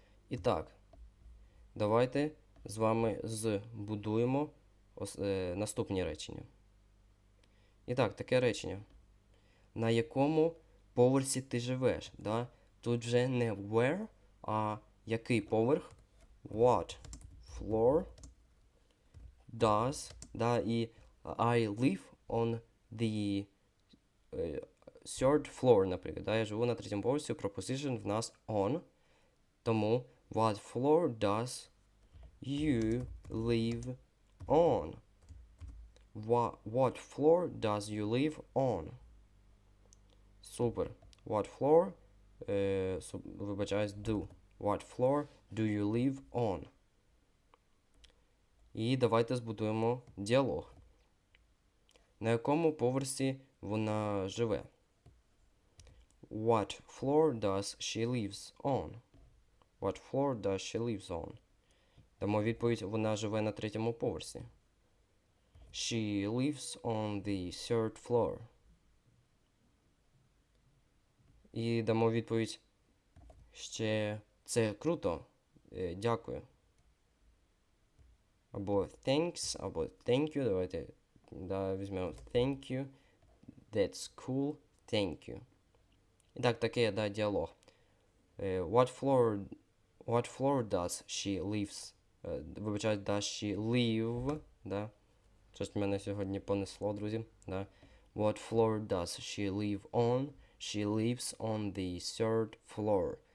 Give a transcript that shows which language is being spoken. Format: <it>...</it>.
<uk>І так, давайте з вами збудуємо наступні речення. І так, таке речення. На якому поверсі ти живеш? Да? Тут вже не where, а який поверх.</uk> <en>What floor does,</en> <uk>да, і</uk> <en>I live on the third floor,</en> <uk>наприклад. Да? Я живу на 3-му поверсі, proposition в нас on.</uk> <en>Тому what floor does you live on? What floor does you live on?</en> <uk>Супер.</uk> <en>What floor,</en> <uk>вибачаюсь,</uk> <en>do. What floor do you live on?</en> <uk>І давайте збудуємо діалог. На якому поверсі вона живе?</uk> <en>What floor does she lives on? What floor does she lives on?</en> <uk>Дамо відповідь, вона живе на 3-му поверсі.</uk> <en>She lives on the 3rd floor.</en> <uk>І дамо відповідь ще це круто. Дякую. Або</uk> <en>thanks, або thank you.</en> <uk>Давайте візьмемо</uk> <en>thank you. That's cool. Thank you.</en> <uk>І так, таке, діалог.</uk> <en>What floor does she lives?</en> <uk>Вибачаю,</uk> <en>does she live?</en> <uk>Да. Щось мене сьогодні понесло, друзі. Да.</uk> <en>What floor does she live on? She lives on the 3rd floor.</en>